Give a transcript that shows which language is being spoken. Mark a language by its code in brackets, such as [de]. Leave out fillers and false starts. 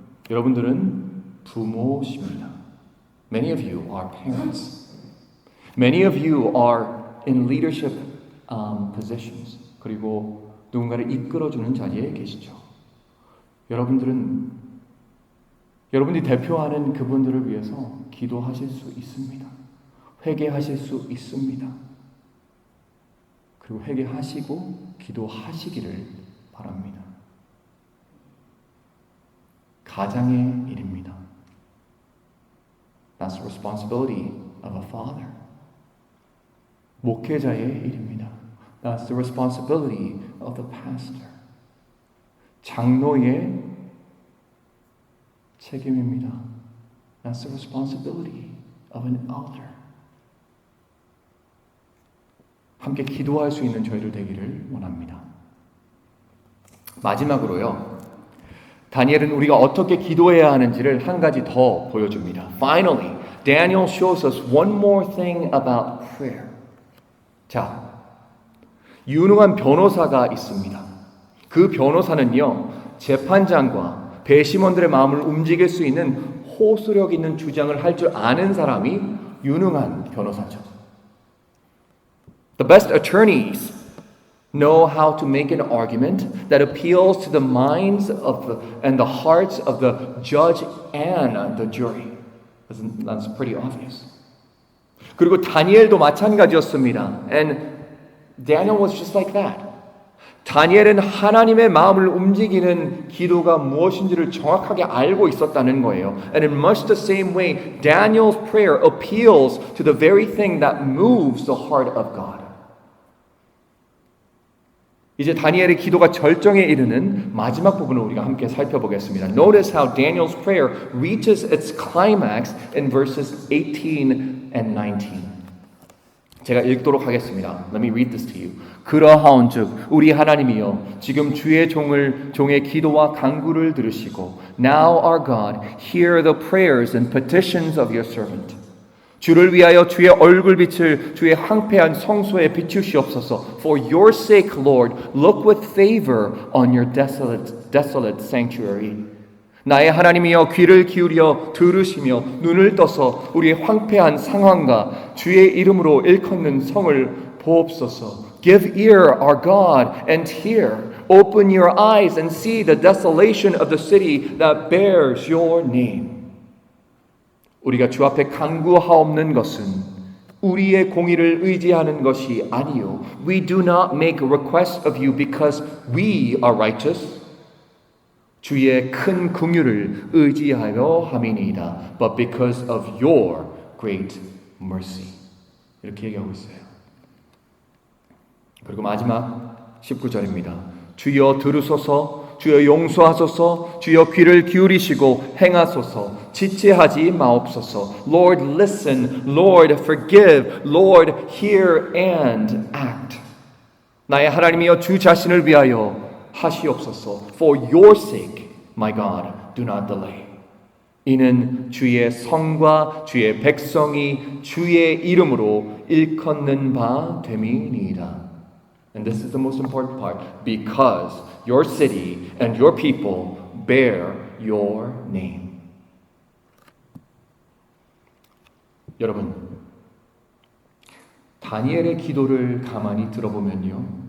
[ko] 여러분들은 부모십니다. [en] Many of you are parents. Many of you are in leadership positions. [ko] 그리고 누군가를 이끌어주는 자리에 계시죠. 여러분들이 대표하는 그분들을 위해서 기도하실 수 있습니다. 회개하실 수 있습니다. 그리고 회개하시고 기도하시기를 바랍니다. 가장의 일입니다. [en] That's the responsibility of a father. [ko] 목회자의 일입니다. [en] That's the responsibility of the pastor. [ko] 장로의 책임입니다. [en] That's the responsibility of an elder. [ko] 함께 기도할 수 있는 저희들 되기를 원합니다. 마지막으로요. 다니엘은 우리가 어떻게 기도해야 하는지를 한 가지 더 보여줍니다. [en] Finally, Daniel shows us one more thing about prayer. [ko] 자, 유능한 변호사가 있습니다. 그 변호사는요, 재판장과 배심원들의 마음을 움직일 수 있는 호소력 있는 주장을 할 줄 아는 사람이 유능한 변호사죠. [en] The best attorneys know how to make an argument that appeals to the minds and the hearts of the judge and the jury. That's pretty obvious. [ko] 그리고 다니엘도 마찬가지였습니다. [en] And Daniel was just like that. [ko] 다니엘은 하나님의 마음을 움직이는 기도가 무엇인지를 정확하게 알고 있었다는 거예요. [en] And in much the same way, Daniel's prayer appeals to the very thing that moves the heart of God. [ko] 이제 다니엘의 기도가 절정에 이르는 마지막 부분을 우리가 함께 살펴보겠습니다. [en] Notice how Daniel's prayer reaches its climax in verses 18 and 19. [ko] 제가 읽도록 하겠습니다. [en] Let me read this to you. [ko] 그러하온즉 우리 하나님이여 지금 주의 종의 기도와 간구를 들으시고 [en] Now our God, hear the prayers and petitions of your servant. [ko] 주를 위하여 주의 얼굴빛을 주의 황폐한 성소에 비추시옵소서. [en] For your sake, Lord, look with favor on your desolate sanctuary. [ko] 나의 하나님이여 귀를 기울여 들으시며 눈을 떠서 우리의 황폐한 상황과 주의 이름으로 일컫는 성을 보옵소서. [en] Give ear, our God, and hear. Open your eyes and see the desolation of the city that bears your name. [ko] 우리가 주 앞에 간구하옵는 것은 우리의 공의를 의지하는 것이 아니요. [en] We do not make a request of you because we are righteous. [ko] 주의 큰 긍휼을 의지하여 함이니이다. [en] But because of your great mercy. [ko] 이렇게 얘기하고 있어요. 그리고 마지막 19절입니다. 주여 들으소서, 주여 용서하소서, 주여 귀를 기울이시고 행하소서, 지체하지 마옵소서. [en] Lord, listen. Lord, forgive. Lord, hear and act. [ko] 나의 하나님이여 주 자신을 위하여 하시옵소서. [en] For your sake, my God, do not delay. [ko] 이는 주의 성과 주의 백성이 주의 이름으로 일컫는 바 됨이니이다. [en] And this is the most important part. Because your city and your people bear your name. [ko] 여러분, 다니엘의 기도를 가만히 들어보면요.